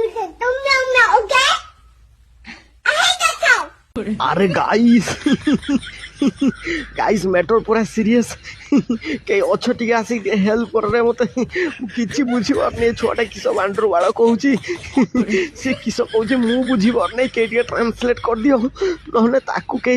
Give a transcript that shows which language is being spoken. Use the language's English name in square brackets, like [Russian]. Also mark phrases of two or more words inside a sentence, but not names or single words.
[English] Don't meow meow, okay? I hate that sound. [Odia] আরে গাইস ଗାଇସ୍ ମ୍ୟାଟର ପୁରା ସିରିୟସ୍ କେହି ଅଛ ଟିକେ ଆସିକି ଟିକେ ହେଲ୍ପ କରରେ ମୋତେ କିଛି ବୁଝିପାରୁନି ଏ ଛୁଆଟା କିସ ବାଣ୍ଡରୁ ବାଳ କହୁଛି ସେ କିସ କହୁଛି ମୁଁ ବୁଝିପାରୁନି କେହି ଟିକେ ଟ୍ରାନ୍ସଲେଟ୍ କରିଦିଅ ନହେଲେ ତାକୁ କେହି